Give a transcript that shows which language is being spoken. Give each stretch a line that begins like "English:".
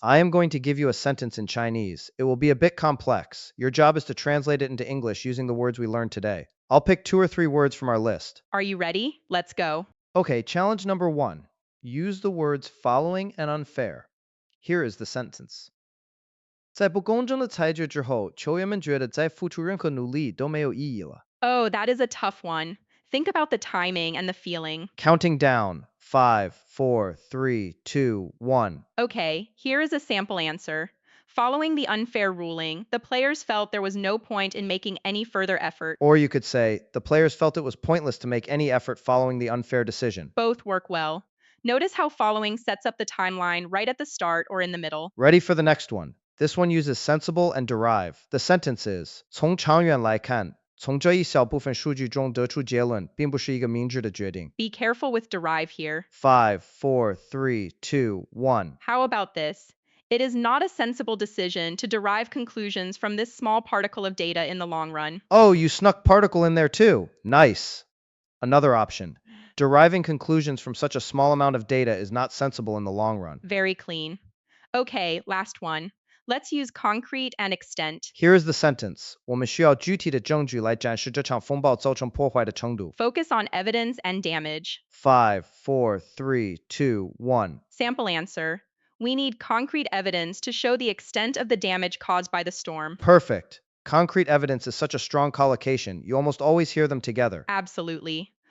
English: I am going to give you a sentence in Chinese. It will be a bit complex. Your job is to translate it into English using the words we learned today. I'll pick 2 or 3 words from our list. Are you ready? Let's go. Okay, challenge number 1. Use the words following and unfair. Here is the sentence.
Chinese: 在不公正的裁决之后，球员们觉得再付出任何努力都没有意义了。
English: Oh, that is a tough one. Think about the timing and the feeling. Counting down. 5, 4, 3, 2, 1. Okay, here is a sample answer. Following the unfair ruling, the players felt there was no point in making any further effort. Or you could say, the players felt it was pointless to make any effort following the unfair decision. Both work well. Notice how following sets up the timeline right at the start or in the middle. Ready for the next one. This one uses sensible and derive. The sentence is,
Chinese: 从长远来看，从这一小部分数据中得出结论，并不是一个明智的决定。
English: Be careful with derive here. 5, 4, 3, 2, 1. How about this? It is not a sensible decision to derive conclusions from this small particle of data in the long run. Oh, you snuck particle in there too. Nice. Another option. Deriving conclusions from such a small amount of data is not sensible in the long run. Very clean. Okay, last one. Let's use concrete and extent. Here is the sentence.
Chinese: 我们需要具体的证据来展示这场风暴造成破坏的程度。
English: Focus on evidence and damage. 5, 4, 3, 2, 1. Sample answer. We need concrete evidence to show the extent of the damage caused by the storm. Perfect. Concrete evidence is such a strong collocation, you almost always hear them together. Absolutely.